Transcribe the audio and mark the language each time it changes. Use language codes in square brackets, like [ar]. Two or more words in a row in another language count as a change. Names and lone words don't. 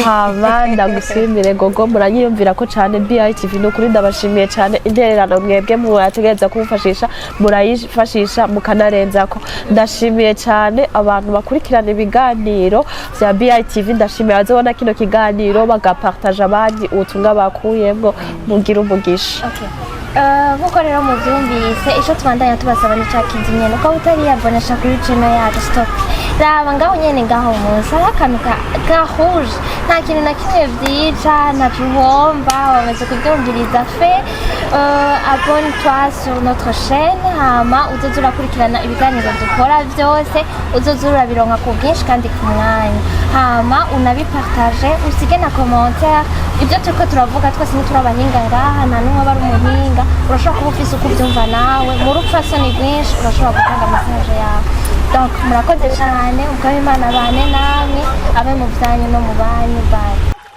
[rn] hama ndagushimire gogo muranyiyumvira ko cyane BITV n'ukuri ndabashimiye cyane intererano mwebwe murategereza kumufashisha murayifashisha mukanarenzako ndashimiye cyane abantu bakurikirana ibiganiro bya BITV ndashimiye abazobona kino kiganiro bagapa partage abandi ubutumwa bakuyemwo mugira umugisha. Nkuko rero muvyumvise ico tubandanya tubasaba ni ca kindi nyene uko utariyabonesha kuri channel yacu stop raba ngaho nyene ngaho munsi hari akantu gahuje nta kintu na kimwe vyica ntaco uhomba wamaze kuvyumviriza fe [fr] abonne-toi sur notre chaîne [rn] hama uzoza urakurikirana ibiganiro dukora vyose uzoza urabironka ku bwinshi kandi ku mwanya hama unabipartage usige na commentaire ibyo turiko turavuga twese ntiturabahinga ngaha nta n'umwe aba ari umuhinga urashobora kuba ufise uko ubyumva nawe mu rupfasoni rwinshi urashobora gutanga message yawe donc murakoze cyane ubwo Imana bane namwe abe mu byanyu no mu banyu bye.